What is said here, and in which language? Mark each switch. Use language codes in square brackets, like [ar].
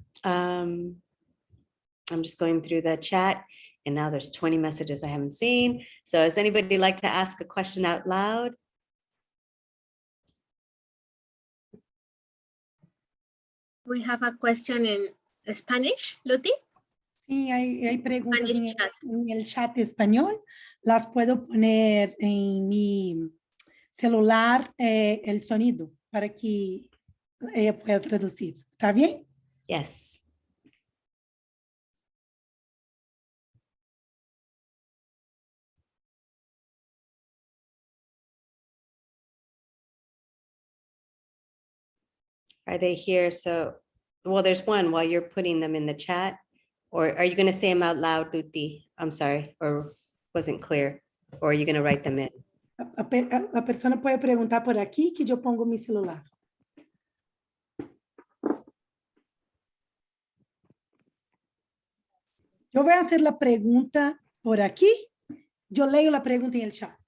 [en] I'm just going through the chat, and now there's 20 messages I haven't seen. So does anybody like to ask a question out loud? We have a question in Spanish, Luti. [es] Sí, hay preguntas [en] Spanish chat. [es] en el chat español. Las puedo poner en mi celular el sonido para que ella pueda traducir. ¿Está bien? [en] Yes. Are they here? So, well, there's one while you're putting them in the chat. Or are you going to say them out loud, Luti? I'm sorry, or wasn't clear. Or are you going to write them in? [es] La persona puede preguntar por aquí que yo pongo mi celular. Yo voy a hacer la pregunta por aquí. Yo leo la pregunta en el chat.